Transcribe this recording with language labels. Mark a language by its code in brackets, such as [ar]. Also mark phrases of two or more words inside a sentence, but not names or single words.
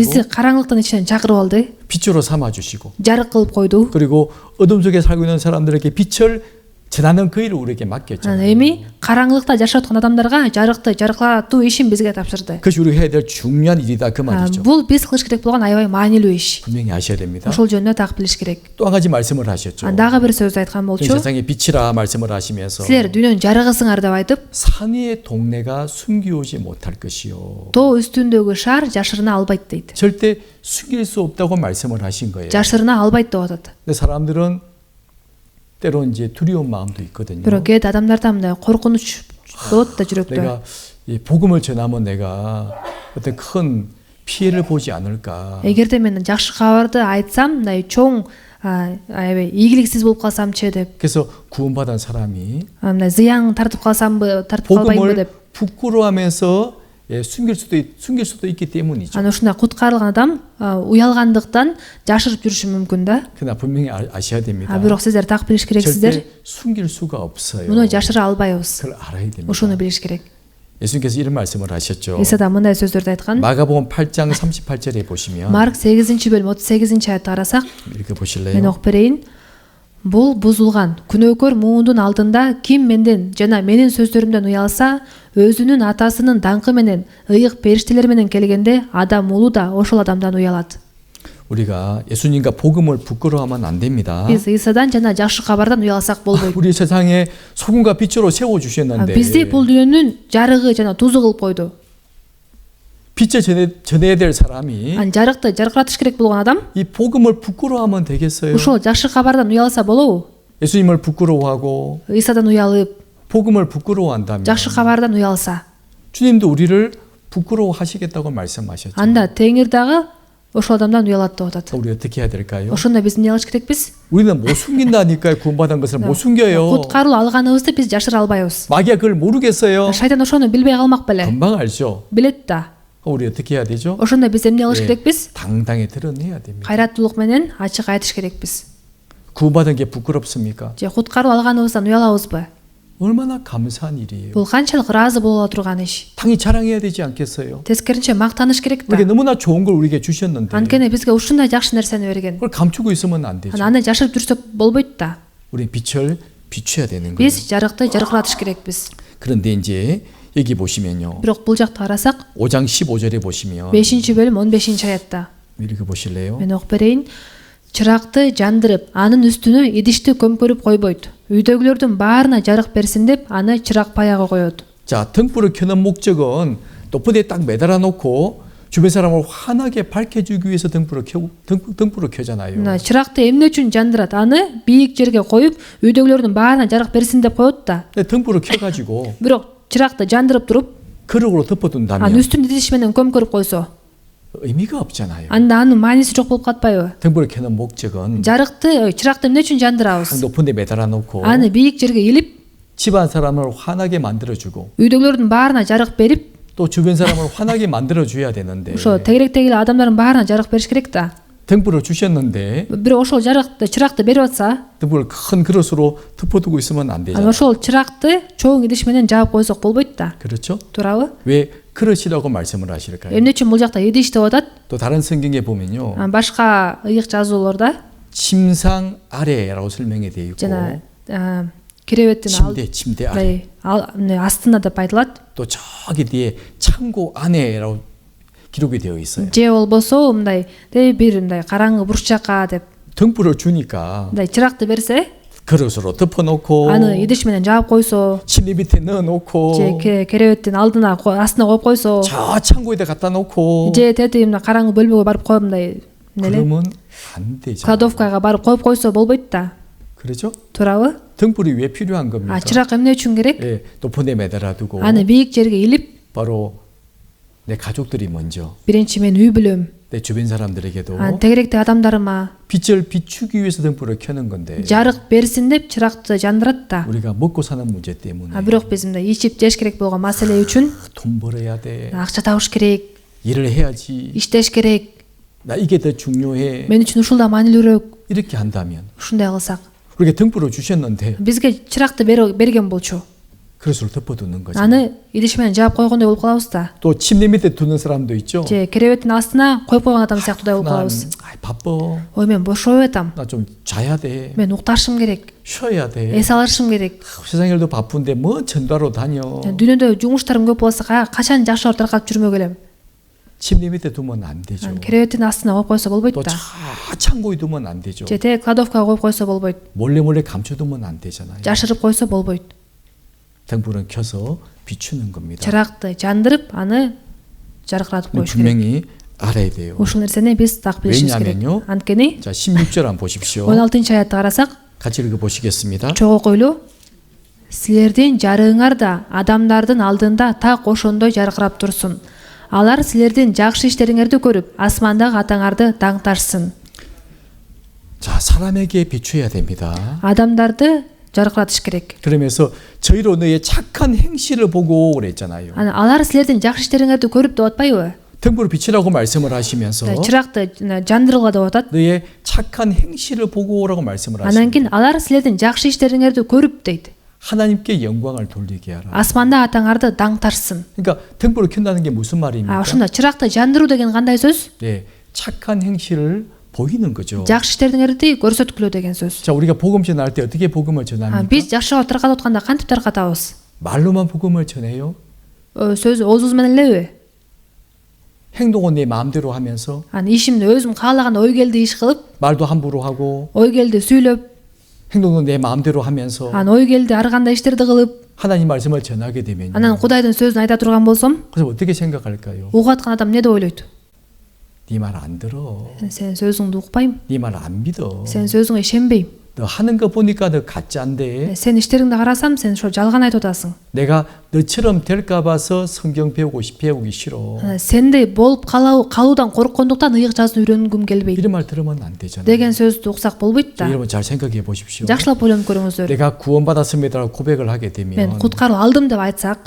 [ky] Бизди караңгылыктын ичинен чакырып алды, [ko] 빛으로 삼아주시고 [ky] жарык кылып койду. [ko] 그리고 어둠 속에 살고 있는 사람들에게 빛을 전하는 그 일을 우리에게 맡겼잖아요. [ky] Эми караңгылыкта жашап аткан адамдарга жарыкты жарыклатуу ишин бизге тапшырды. [ko] 그것이 우리가 해야 될 중요한 일이다 그 말이죠. [ky] Бул биз кылыш керек болгон аябай маанилүү иш. [ko] 분명히 아셔야 됩니다. [ky] Ошол жөнүндө так билиш керек. [ko] 또 한 가지 말씀을 하셨죠. [ky] Дагы бир сөз айткан болчу. [ko] 세상의 빛이라 말씀을 하시면서 [ky] Силер дүйнөнүн жарыгысыңар деп айтып, [ko] 산 위의 동네가 숨기오지 못할 것이요. [ky] тоо үстүндөгү шаар жашырына албайт дейт. [ko] 절대 숨길 수 없다고 말씀을 하신 거예요. [ky] Жашырына албайт деп атат. [ko] 근데 사람들은 때론 이제 두려운 마음도 있거든요. [ky] Бирок кээде адамдарда мындай коркунуч болот да жүрөктө. [ko] 내가 이 복음을 전하면 내가 어떤 큰 피해를 보지 않을까. [ky] Эгерде мен жакшы кабарды айтсам, мындай чоң аябай ийгиликсиз болуп калсамчы деп, [ko] 그래서 구원받은 사람이 [ky] мындай зыян тартып калсамбы, тартып калбаймбы [ko] 복음을 [ky] деп. [ko] 부끄러워하면서 숨길 수도 있기 때문이죠. [ky] Аны ушундай куткарылган адам уялгандыктан жашырып жүрүшү мүмкүн да. [ko] 그러나 분명히 아셔야 됩니다. [ky] Бирок сиздер так билиш керексиздер. [ko] 절대 숨길 수가 없어요. [ky] Муну жашыра албайбыз. [ko] 그걸 알아야 됩니다. [ky] Ушуну билиш керек. [ko] 예수님께서 이런 말씀을 하셨죠. [ky] Исада мындай сөздөрдү айткан. [ko] 마가복음 8장 38절에 보시면 [ky] Марк 8-бөлүм 38-аятты карасак, [ko] 이렇게 [ky] мен [ko] 보실래요? [ky] окуп берейин. Бул бузулган күнөөкөр муундун алдында ким менден жана менин сөздөрүмдөн уялса, өзүнүн атасынын даңкы менен ыйык периштелер менен келгенде адам уулу да ошол адамдан уялат. [ko] 우리가 예수님과 복음을 부끄러워하면 안 됩니다. [ky] Биз Исадан жана жакшы кабардан уялсак болбойт. [ko] 우리 세상에 소금과 빛으로 세워 주셨는데 [ky] Бизди бул дүйнөнүн жарыгы жана тузу кылып койду. [ko] 빛을 전해야 될 사람이 [ky] Жарыкты жаркыратыш керек болгон адам [ko] 이 복음을 부끄러워하면 되겠어요? [ky] ушул жакшы кабардан уялса болобу? [ko] 예수님을 부끄러워하고 [ky] Исадан уялып, [ko] 복음을 부끄러워한다면 [ky] жакшы кабардан уялса, [ko] 주님도 우리를 부끄러워하시겠다고 말씀하셨죠. [ky] анда Теңир дагы ошол адамдан уялат деп атат. [ko] 우리 어떻게 해야 될까요? [ky] Ошондо биз эмне кылыш керекпиз? [ko] 우리는 못 숨긴다니까요. 구원받은 것을 못 숨겨요. [ky] Куткаруу алганыбызды биз жашыра албайбыз. [ko] 마귀가 그걸 모르겠어요. [ky] Шайтан ошону билбей калмак беле. [ko] 금방 알죠. [ky] Билет да. [ko] 우리 어떻게 해야 되죠? [ky] Ошондо биз эмне кылыш [ko] 예, [ky] керекпиз? [ko] 당당히 드러내야 됩니다. [ky] Кайраттуулук менен ачык айтыш керекпиз. [ko] 구원받은 게 부끄럽습니까? [ky] Же куткаруу алганыбыздан уялабызбы? [ko] 얼마나 감사한 일이에요. [ky] Бул канчалык ыраазы боло турган иш. [ko] 당연히 자랑해야 되지 않겠어요? [ky] Тескеринче мактаныш керек да. [ko] 우리가 너무나 좋은 걸 우리에게 주셨는데 [ky] Анткени бизге ушундай жакшы нерсени берген. [ko] 그걸 감추고 있으면 안 되죠. [ky] Аны жашырып жүрсөк болбойт да. [ko] 우리 빛을 비춰야 되는 거예요. [ky] Биз жарыкты жаркыратыш керекпиз. [ko] 그런데 이제 여기 보시면요. [ky] Бирок бул жакта карасак, [ko] 5장 15절에 보시면 [ky] 5-бөлүм 15-аятта [ko] 이렇게 보실래요? [ky] мен окуп берейин. Чыракты жандырып, анын үстүнө идишти көмкөрүп койбойт. Үйдөгүлөрдүн баарына жарык берсин деп, аны чырак паяга коет. [ko] 자, 등불을 켜는 목적은 높은 데 딱 매달아 놓고 주변 사람을 환하게 밝혀주기 위해서 등불을 켜잖아요. [ky] Мына чыракты эмне үчүн жандырат? Аны бийик жерге коюп, үйдөгүлөрдүн баарына жарык берсин деп коет да. [ko] 근데 등불을 켜가지고 [ky] Бирок чыракты жандырып туруп, [ko] 그릇으로 [ky] анын [ko] 덮어둔다면 [ky] үстүн идиш менен көмкөрүп койсо, [ko] 의미가 없잖아요. [ky] анда анын мааниси жок болуп катпайбы? [ko] 등불을 켜는 목적은 [ky] Чыракты эмне үчүн жандырабыз? [ko] 높은 데 매달아 놓고 [ky] Аны бийик жерге илип, [ko] 집안 사람을 환하게 만들어주고 [ky] үйдөгүлөрдүн баарына жарык берип, [ko] 또 주변 사람을 환하게 만들어줘야 되는데 [ky] ошо тегеректеги эле адамдардын баарына жарык бериш керек да. [ko] 등불을 주셨는데 [ky] Бирок ошол чыракты берип атса, [ko] 등불을 큰 그릇으로 덮어두고 있으면 안 [ky] аны [ko] 되잖아요. [ky] ошол чыракты чоң идиш менен жаап койсок болбойт да. [ko] 그렇죠? [ky] Туурабы? [ko] 왜 그릇이라고 말씀을 하실까요? [ky] Эмне үчүн бул жакта идиш деп атат? [ko] 또 다른 성경에 보면요. [ky] Башка ыйык жазууларда [ko] 침상 아래라고 설명이 되어 있고 [ky] жана киребеттин [ko] 침대 아래 [ky] астында деп айтылат. [ko] 또 저기 뒤에 창고 안에라고 기록이 되어 있어요. [ky] Же болбосо мындай бир мындай караңгы буруш жака деп [ko] 등불을 주니까 [ky] мындай чыракты берсе, [ko] 그릇으로 덮어놓고 [ky] аны идиш менен жаап койсо, [ko] 침대 밑에 넣어놓고 [ky] же керебеттин астына коюп койсо, [ko] 저 창고에다 갖다 놓고 [ky] же тети мына караңгы бөлмөгө барып коюп мындай [ko] 그러면 안 되죠. [ky] кладовкага барып коюп койсо болбойт да. [ko] 그렇죠? [ky] Туурабы? [ko] 등불이 왜 필요한 겁니까? [ky] чырак эмне үчүн керек? [ko] 예, 높은 데 매달아 두고 [ky] Аны бийик жерге илип, [ko] 바로 내 가족들이 먼저 [ky] биринчи мен үй бүлөм, [ko] 내 주변 사람들에게도 [ky] тегеректе адамдарыма [ko] 빛을 비추기 위해서 등불을 켜는 건데 [ky] жарык берсин деп чыракты жандырат да. [ko] 우리가 먹고 사는 문제 때문에 [ky] Бирок биз мындай ичип жеш керек болгон маселе үчүн [ko] 돈 벌어야 돼, [ky] акча табыш керек, [ko] 일을 해야지. [ky] иштеш керек, [ko] 나 이게 더 중요해. [ky] мен үчүн ушул да маанилүүрөөк. [ko] 이렇게 한다면 [ky] ушундай кылсак, [ko] 우리가 등불을 주셨는데 [ky] бизге чыракты берген болчу. [ko] 그것을 덮어두는 거죠. [ky] Аны идиш менен жаап койгондой болуп калабыз да. [ko] 또 침대 밑에 두는 사람도 있죠. [ky] Же керебеттин астына коюп койгон адам сыяктуудай болуп калабыз. [ko] 바빠. [ky] Ой, мен бошоп атам. [ko] 나 좀 자야 돼. [ky] мен укташым керек. [ko] 쉬어야 돼. [ky] эс алышым керек. [ko] 세상 일도 바쁜데 뭐 전도하러 다녀. [ky] дүйнөдө жумуштарым көп болсо качан жакшы таркап жүрмөк элем. [ko] 침대 밑에 두면 안 되죠. [ky] керебеттин астына коюп койсо болбойт [ko] 또 [ky] да. [ko] 창고에 두면 안 되죠. [ky] же тээ кладовкага коюп койсо болбойт. [ko] 몰래 감춰두면 안 되잖아요. [ky] жашырып койсо болбойт. [ko] 등불은 켜서 비추는 겁니다. [ky] чыракты жандырып аны жаркыратып коюш керек. [ko] 분명히 알아야 돼요. [ky] ушул нерсени биз так билишибиз керек. [ko] 왜냐하면요. [ky] анткени [ko] 자, 16절 한번 보십시오. [ky] 16 аятты карасак, [ko] 같이 읽어보시겠습니다. [ky] чогуу койлуу, силердин жарыгыңар да адамдардын алдында так ошондой жаркырап турсун. Алар силердин жакшы иштериңерди көрүп, асмандагы атаңарды даңташсын. [ko] 자, 사람에게 비춰야 됩니다. [ky] адамдарды жаркыратыш керек. [ko] 그러면서 저희로 너의 착한 행실을 보고 그랬잖아요. [ky] алар силердин жакшы иштериңерди көрүп деп атпайбы? [ko] 등불을 비치라고 말씀을 하시면서 [ky] чыракты жандыргыла деп атат. [ko] 너의 착한 행실을 보고라고 말씀을 [ky] анан [ko] 하십니다. [ky] кийин алар силердин жакшы иштериңерди көрүп дейт. [ko] 하나님께 영광을 돌리게 하라. [ky] асманда атаңарды даңташсын. [ko] 그러니까 등불을 켠다는 게 무슨 말입니까? [ky] ошондо чыракты жандыруу деген кандай сөз? [ko] 네, 착한 행실을 보이는 거죠. [ky] жакшы иштериңерди көрсөткүлөө деген сөз. [ko] 자, 우리가 복음 전할 때 어떻게 복음을 전합니까? [ky] биз жакшы таркатып атканда кантип таркатабыз? [ko] 말로만 복음을 전해요? [ky] сөз оозубуз менен элеби? [ko] 행동은 내 마음대로 하면서 [ky] ишимди өзүм каалаган ой келди иш кылып, [ko] 말도 함부로 하고 [ky] ой келди сүйлөп, [ko] 행동도 내 마음대로 하면서 [ky] ой келди ар кандай иштерди кылып, [ko] 하나님 말씀을 전하게 되면 [ky] анан Кудайдын сөзүн айта турган болсом, [ko] 그래서 어떻게 생각할까요? [ky] угуп аткан адам эмне деп ойлойт? [ko] 네 말 안 들어. [ky] сенин сөзүңдү укпайм, [ko] 네 말 안 믿어. [ky] сенин сөзүңө ишенбейм. [ko] 너 하는 거 보니까 너 가짜인데 [ky] сенин иштериңди карасам, сен ошо жалган айтып атасың. [ko] 내가 너처럼 될까 봐서 성경 배우기 싫어. [ky] сендей болуп калуудан корккондуктан ыйык жазуу үйрөнгүм келбейт [ko] 이런 말 들으면 안 되잖아요. [ky] деген сөздү уксак болбойт [ko] 자, [ky] да. [ko] 여러분 잘 생각해 보십시오. [ky] жакшылап ойлонуп көрүңүздөр. [ko] 내가 구원받았습니다라고 고백을 하게 [ky] мен [ko] 되면 [ky] куткарып алдым деп айтсак,